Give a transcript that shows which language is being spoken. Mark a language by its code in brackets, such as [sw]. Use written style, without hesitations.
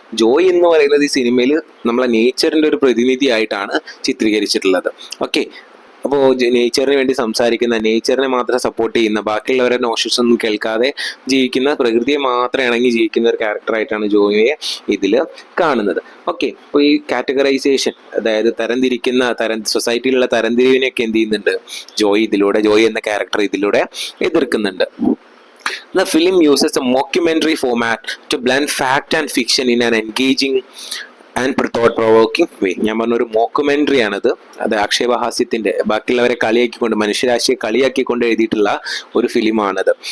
[ml] ജോയ് എന്ന് പറയുന്നത് ഈ സിനിമയിൽ നമ്മളെ നേച്ചറിൻ്റെ ഒരു പ്രതിനിധിയായിട്ടാണ് ചിത്രീകരിച്ചിട്ടുള്ളത്. ഓക്കെ, അപ്പോൾ നേച്ചറിന് വേണ്ടി സംസാരിക്കുന്ന, നേച്ചറിനെ മാത്രം സപ്പോർട്ട് ചെയ്യുന്ന, ബാക്കിയുള്ളവരെ നോഷസ് ഒന്നും കേൾക്കാതെ ജീവിക്കുന്ന, പ്രകൃതിയെ മാത്രം ഇണങ്ങി ജീവിക്കുന്ന ഒരു ക്യാരക്ടറായിട്ടാണ് ജോയിയെ ഇതിൽ കാണുന്നത്. ഓക്കെ, അപ്പോൾ ഈ കാറ്റഗറൈസേഷൻ, അതായത് സൊസൈറ്റിയിലുള്ള തരംതിരിവിനെയൊക്കെ എന്ത് ചെയ്യുന്നുണ്ട് ജോയ് എന്ന ക്യാരക്ടർ ഇതിലൂടെ എതിർക്കുന്നുണ്ട്. [en] The film uses a mockumentary format to blend fact and fiction in an engaging and thought provoking way. [ml] ഞാൻ പറഞ്ഞൊരു മോക്കുമെൻ്ററി ആണിത്. അത് ആക്ഷേപഹാസ്യത്തിൻ്റെ, ബാക്കിയുള്ളവരെ കളിയാക്കിക്കൊണ്ട്, മനുഷ്യരാശിയെ കളിയാക്കിക്കൊണ്ട് എഴുതിയിട്ടുള്ള ഒരു ഫിലിമാണത്.